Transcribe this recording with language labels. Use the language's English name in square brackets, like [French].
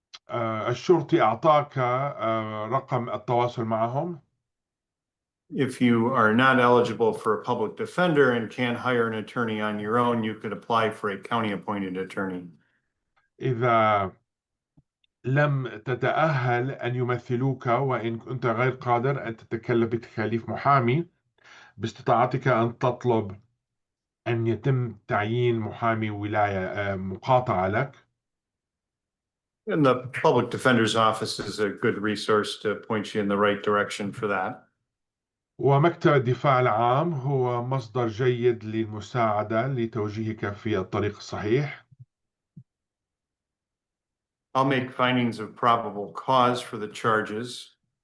[Arabic] الشرطي أعطاك رقم التواصل معهم. [English] If you are not eligible for a public defender and can't hire an attorney on your own, you could apply for a county appointed attorney. [Arabic] إذا لم تتأهل أن يمثلوك وإن كنت غير قادر أن تتكلف بتكاليف محامي، باستطاعتك أن تطلب أن يتم تعيين محامي ولاية مقاطعة لك. [English] And the public defender's office is a good resource to point you in the right direction for that. [Arabic] ومكتب الدفاع العام هو مصدر جيد للمساعدة لتوجيهك في الطريق الصحيح. [English] I'll make findings of probable cause for the charges.